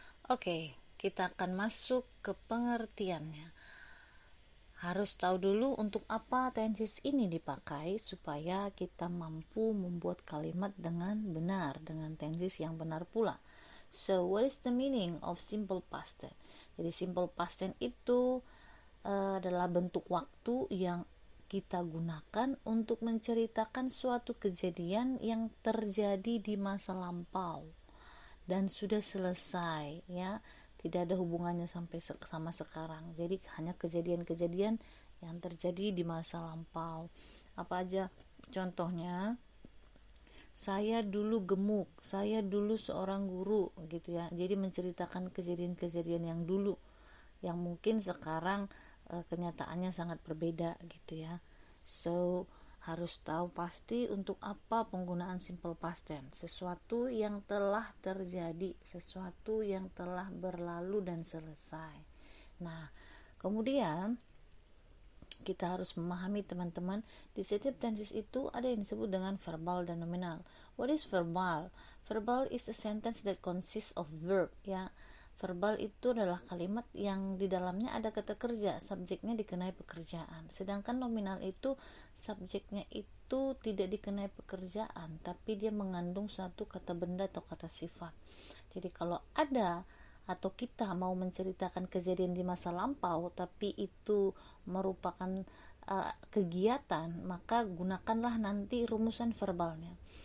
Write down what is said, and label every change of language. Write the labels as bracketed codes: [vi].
[id] Oke, kita akan masuk ke pengertiannya. Harus tahu dulu untuk apa tenses ini dipakai supaya kita mampu membuat kalimat dengan benar, dengan tenses yang benar pula. [en] So, what is the meaning of simple past tense? [id] Jadi simple past tense itu adalah bentuk waktu yang kita gunakan untuk menceritakan suatu kejadian yang terjadi di masa lampau dan sudah selesai ya, tidak ada hubungannya sampai sama sekarang. Jadi hanya kejadian-kejadian yang terjadi di masa lampau. Apa aja contohnya? Saya dulu gemuk, saya dulu seorang guru gitu ya. Jadi menceritakan kejadian-kejadian yang dulu yang mungkin sekarang kenyataannya sangat berbeda gitu ya. So harus tahu pasti untuk apa penggunaan simple past tense. Sesuatu yang telah terjadi, sesuatu yang telah berlalu dan selesai. Nah, kemudian kita harus memahami teman-teman, di setiap tenses itu ada yang disebut dengan verbal dan nominal. [en] What is verbal? Verbal is a sentence that consists of verb ya. [id] Verbal itu adalah kalimat yang di dalamnya ada kata kerja, subjeknya dikenai pekerjaan. Sedangkan nominal itu subjeknya itu tidak dikenai pekerjaan, tapi dia mengandung suatu kata benda atau kata sifat. Jadi kalau ada atau kita mau menceritakan kejadian di masa lampau tapi itu merupakan kegiatan, maka gunakanlah nanti rumusan verbalnya.